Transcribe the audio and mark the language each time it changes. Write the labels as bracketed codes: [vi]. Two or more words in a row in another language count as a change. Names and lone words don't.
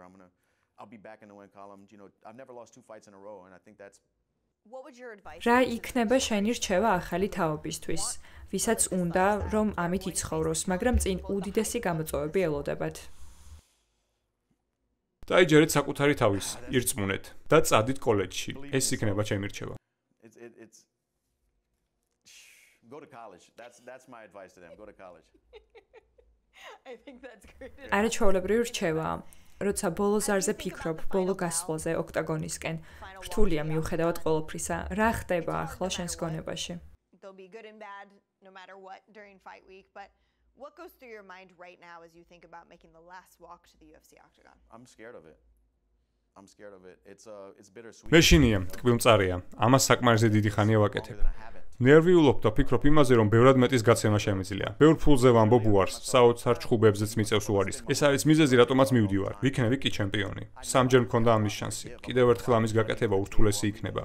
[ka] რა იქნება შენი რჩევა ახალი თაობისთვის? ვისაც უნდა, რომ ამით იცხოვროს, მაგრამ წინ უდიდესი გამოწვევები ელოდებათ. დაიჯერეთ საკუთარი თავის, ირწმუნეთ და წადით კოლეჯში. ეს იქნება ჩემი რჩევა. [en] Go to college. That's my advice to them. Go to college. I think that's great. [ka] არაჩვეულებრივი რჩევაა. როცა ბოლო ზარზე ფიქრობ, ბოლო გასვლაზე ოქტაგონისკენ, რთულია მიუხედავად ყველაფრისა, რა ხდება ახლა შენს გონებაში? [en] They'll be good and bad no matter what during fight week, but what goes through your mind right now as you think about making the last walk to the UFC octagon? I'm scared of it. It's bittersweet. [ka] მეშინია, ტკბილმწარია. ამას საკმარისი დიდი ხანია ვაკეთებ. ნერვიულობ და ფიქრობ იმაზე, რომ ბევრად მეტის გაცემა შემიძლია. ბევრ ფულზე ვამბობ უარს, საოცარ ჩხუბებზეც მიწევს უარის. ეს არის მიზეზი, რატომაც მივდივარ. ვიქნები კი ჩემპიონი. სამჯერ მქონდა ამის შანსი. კიდევ ერთხელ ამის გაკეთება ურთულესი იქნება.